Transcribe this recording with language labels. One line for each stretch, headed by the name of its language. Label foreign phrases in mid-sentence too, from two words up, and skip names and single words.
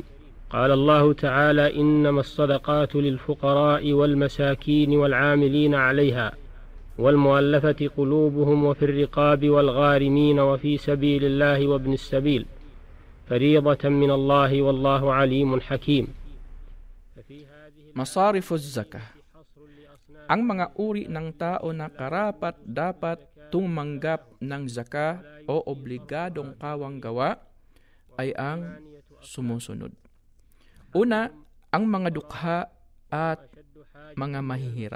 Arabic: قال الله تعالى: إنما الصدقات للفقراء والمساكين والعاملين عليها والمؤلفة قلوبهم وفي الرقاب والغارمين وفي سبيل الله وابن السبيل فريضة من الله والله عليم حكيم. مصارف الزكاة.
Filipino: Ang mga uri ng tao na karapat-dapat tumanggap ng zakah o obligadong kawang gawa ay ang sumusunod. Una, ang mga dukha at mga mahihirap.